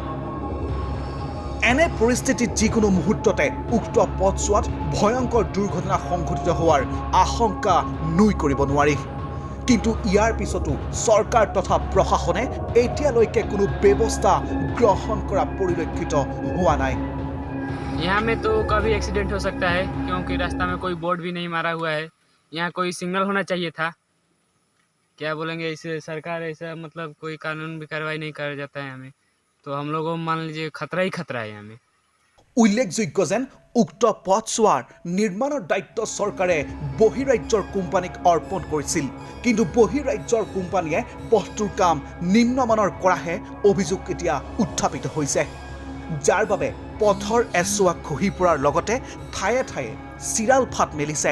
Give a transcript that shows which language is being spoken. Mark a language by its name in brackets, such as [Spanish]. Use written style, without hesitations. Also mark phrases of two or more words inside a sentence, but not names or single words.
[Assamese] এনে পৰিস্থিতিত যিকোনো মুহূৰ্ততে উক্ত পথছোৱাত ভয়ংকৰ দুৰ্ঘটনা সংঘটিত হোৱাৰ আশংকা নুই কৰিব নোৱাৰি। কিন্তু ইয়াৰ পিছতো চৰকাৰ তথা প্ৰশাসনে এতিয়ালৈকে কোনো ব্যৱস্থা গ্ৰহণ কৰা পৰিলক্ষিত হোৱা নাই। [Hindi] यहाँ में तो कभी एक्सीडेंट हो सकता है क्योंकि रास्ता में कोई बोर्ड भी नहीं मारा हुआ है। यहाँ कोई सिग्नल होना चाहिए था। क्या बोलेंगे, इसे सरकार ऐसा मतलब कोई कानून भी कार्रवाई नहीं कर जाता है हमें, तो हम लोगों को मान लीजिए खतरा ही खतरा है हमें। [Assamese] উল্লেখযোগ্য যেন উক্ত পথছোৱাৰ নিৰ্মাণৰ দায়িত্ব চৰকাৰে বহিৰাজ্যৰ কোম্পানীক অৰ্পণ কৰিছিল। কিন্তু বহিৰাজ্যৰ কোম্পানীয়ে পথটোৰ কাম নিম্নমানৰ কৰাহে অভিযোগ এতিয়া উত্থাপিত হৈছে, যাৰ বাবে পথৰ এছোৱা খহি পৰাৰ লগতে ঠায়ে ঠায়ে চিৰাল ফাট মেলিছে।